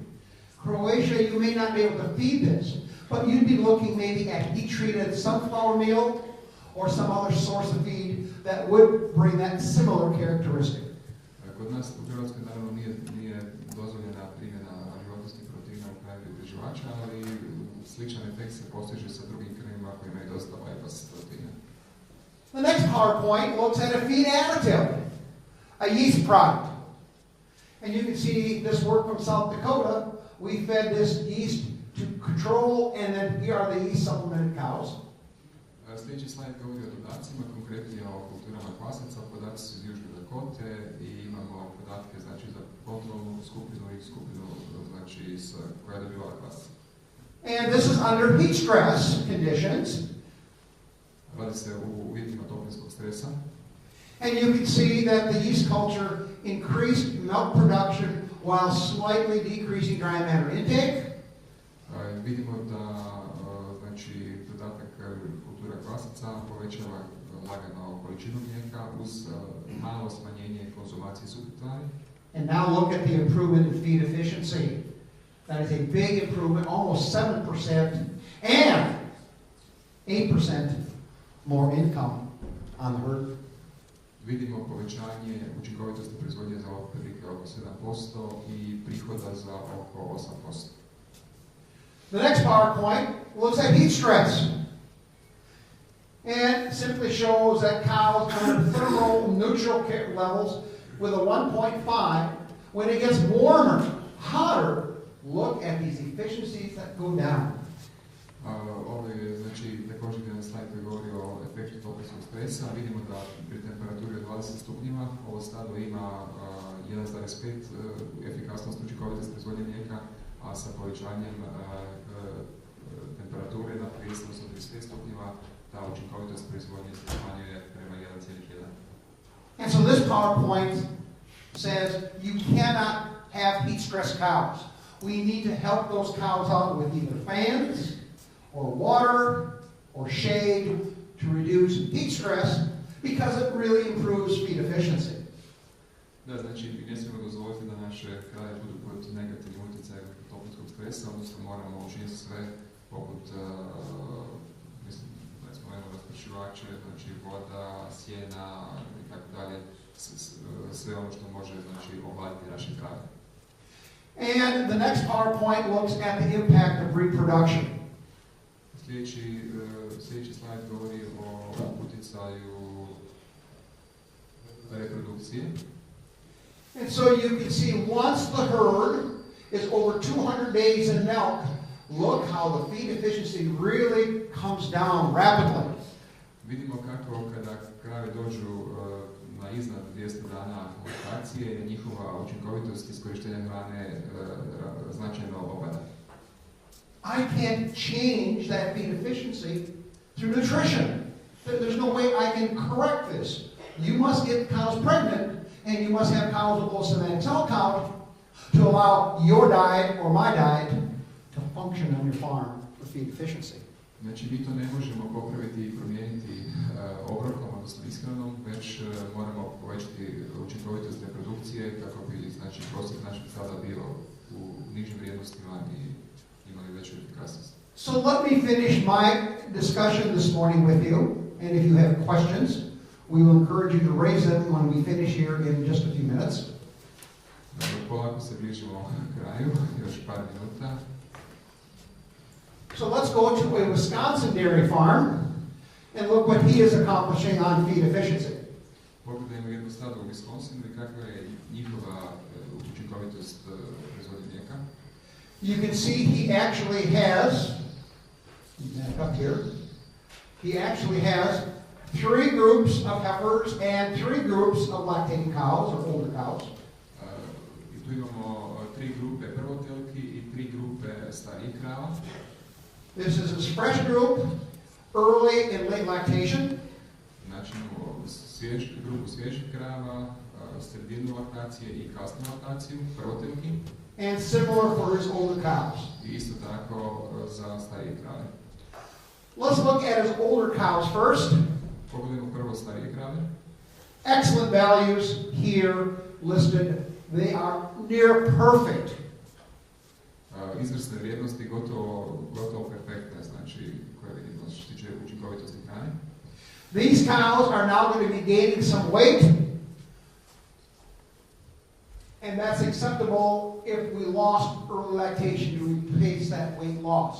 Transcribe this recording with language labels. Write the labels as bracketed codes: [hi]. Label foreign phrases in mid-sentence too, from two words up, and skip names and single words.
[en] Croatia, you may not be able to feed this, but you'd be looking maybe at heat-treated sunflower meal or some other source of feed that would bring that similar characteristic. [hr] Kod nas u Hrvatskoj naravno nije dozvoljena primjena životinjskih proteina u kraju prerađivača, ali sličan efekt se postiže sa drugim krmivima koji imaju dosta bypass proteina. [en] The next PowerPoint looks at a feed additive, a yeast product. And you can see this work from South Dakota. We fed this yeast to control, and then here are the yeast supplemented cows. [hr] Sljedeći slajd govori o dodacima, konkretnije o kulturama kvasaca. Podaci su iz Južne Dakote i imamo podatke znači, za kontrolnu skupinu i skupinu znači, koja je dobivala kvasac. [en] And this is under heat stress conditions. [hr] Radi se u uvjetima toplinskog stresa. [en] And you can see that the yeast culture increased milk production while slightly decreasing dry matter intake. [hr] Vidimo da znači, dodatak kultura kvasaca povećava lagano količinu mlijeka uz malo smanjenje konzumacije suhih tvari. [en] And now look at the improvement in feed efficiency. That is a big improvement, almost 7%, and 8% more income on the herd. [hr] Vidimo povećanje učinkovitosti proizvodnje za otprilike oko 7% i prihoda za oko 8%. [en] The next PowerPoint looks at heat stress and simply shows that cows under thermal neutral levels with a 1.5. When it gets warmer, hotter, look at these efficiencies that go down. [hr] Ovo je znači, također jedan slajd koji govori o efektu toplinskog stresa. Vidimo da pri temperaturi od 20 stupnjeva ovo stado ima 1,5 efikasnost učinkovitosti proizvodnje mlijeka, a sa povećanjem temperature na 30-35 stupnjeva ta učinkovitost proizvodnje se smanjuje prema 1,1. [en] And so this PowerPoint says you cannot have heat stress cows. We need to help those cows out with either fans or water or shade to reduce heat stress because it really improves feed efficiency. [hr] Da, znači ne smijemo dozvoliti da naše kraje budu pod negativnim utjecajem toplinskog stresa, odnosno moramo učiniti sve poput raspršivače, znači voda, sjena i tako dalje, sve ono što može znači ohladiti naše krave. [en] And the next PowerPoint looks at the impact of reproduction. [hr] Sljedeći slajd govori o utjecaju reprodukcije. [en] And so you can see once the herd is over 200 days in milk, look how the feed efficiency really comes down rapidly. [hr] Vidimo kako kada krave dođu na iznad 200 dana laktacije, njihova učinkovitost iskorištenja hrane značajno opada. [en] I can't change that feed efficiency through nutrition. There's no way I can correct this. You must get cows pregnant, and you must have cows with low somatic cell count to allow your diet or my diet to function on your farm for feed efficiency. [hr] Znači, mi to ne možemo popraviti i promijeniti obrokom, odnosno ishranom, već moramo povećati učinkovitost reprodukcije kako bi znači, prosjek našeg stada bio u nižim vrijednostima i imali veću efikasnost. [en] So let me finish my discussion this morning with you, and if you have questions, we will encourage you to raise them when we finish here in just a few minutes. [hr] Polako se bližimo kraju, još par minuta. [en] So let's go to a Wisconsin dairy farm and look what he is accomplishing on feed efficiency. [hr] Pogledajmo jedno stado u Wisconsinu i kakva je njihova učinkovitost proizvodnje mlijeka. [en] You can see he actually has, back up here, he actually has 3 groups of heifers and 3 groups of lactating cows or older cows. [hr] I tu imamo 3 grupe prvotelki i 3 grupe starijih krava. [en] This is his fresh group, early and late lactation. [hr] Znači imamo grupu svježih krava, sredinu laktacije i kasnu laktaciju, prvotelki. [en] And similar for his older cows. [hr] I isto tako za starije krave. [en] Let's look at his older cows first. [hr] Pogledajmo prvo starije krave. [en] Excellent values here listed. They are near perfect. [hr] Izvrsne vrijednosti gotovo perfektne, znači koje vidimo što se tiče učinkovitosti hrane. [en] These cows are now going to be gaining some weight, and that's acceptable if we lost early lactation to replace that weight loss.